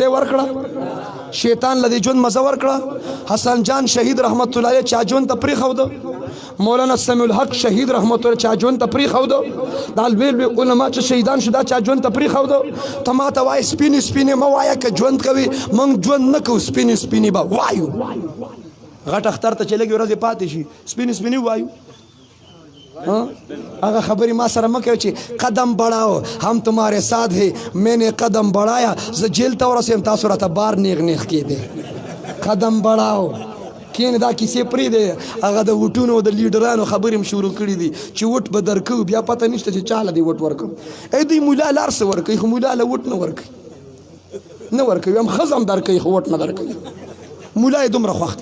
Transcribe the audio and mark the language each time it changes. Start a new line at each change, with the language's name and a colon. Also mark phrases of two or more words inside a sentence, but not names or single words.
Pashto: وکړه مزې ورکړه شیطان لدی ژوند مزه ورکړه حسن جان شهید رحمت الله علیه چا ژوند ته پرېښوده مولانا سمیع الحق شهید رحمت الله چا ژوند ته پرېښوده دا لوی لوی علما چې شهیدان شو دا چا ژوند ته پرېښوده ته ما ته وایه سپینې سپینې مه وایه که ژوند کوي موږ ژوند نه کوو سپینې سپینې به وایو غټ اختر ته چې لږې ورځې پاتې شي سپینې سپینې وایو هغه خبرې ما سره مه کوي چې
Urdu: قدم بڑھاؤ هم تمہارے ساتھ ہے میں نے قدم بڑھایا
Pashto: زه جیل ته ورسېم تاسو راته بار نیغ نیغ کېدی
Urdu: قدم بڑھاؤ
Pashto: کینې دا کیسې پرېږدی هغه د وټونو د لیډرانو خبرې هم شروع کړي دي چې وټ به درکوو بیا پته نشته چې چاله دی وټ ورکوو ای دوی ملا لار څه ورکوي خو ملا له وټ نه ورکوي نه ورکوي هم ښځه هم درکوي خو وټ نه درکوي ملا یې دومره خوښ